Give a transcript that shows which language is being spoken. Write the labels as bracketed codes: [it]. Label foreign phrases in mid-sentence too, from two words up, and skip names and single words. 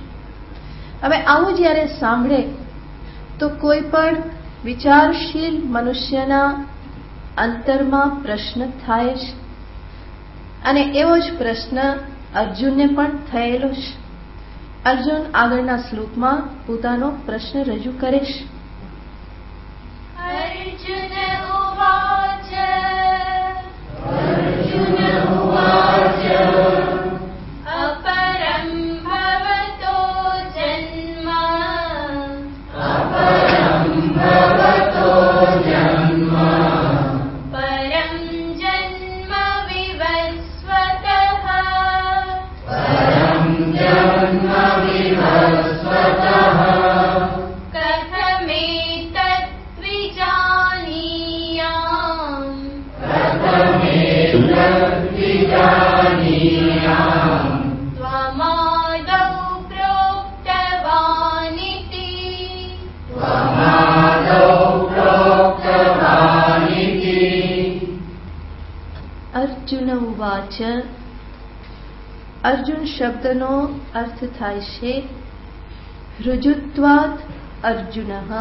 [gu] હવે આવું જ્યારે સાંભળે તો કોઈ પણ વિચારશીલ મનુષ્યના અંતરમાં પ્રશ્ન થાય છે અને એવો જ પ્રશ્ન અર્જુનને પણ થયેલો છે. અર્જુન આગળના શ્લોકમાં પોતાનો પ્રશ્ન રજૂ કરે છે. [sa] અર્જુન ઉવાચ अपरं भवतो जन्म परं जन्म विवस्वतः कथमेतत् विजानीयाम् त्वमादौ प्रोक्तवानिति અર્જુન ઉવાચ. [gu] અર્જુન શબ્દનો અર્થ થાય છે ઋજુત્વાદ અર્જુન.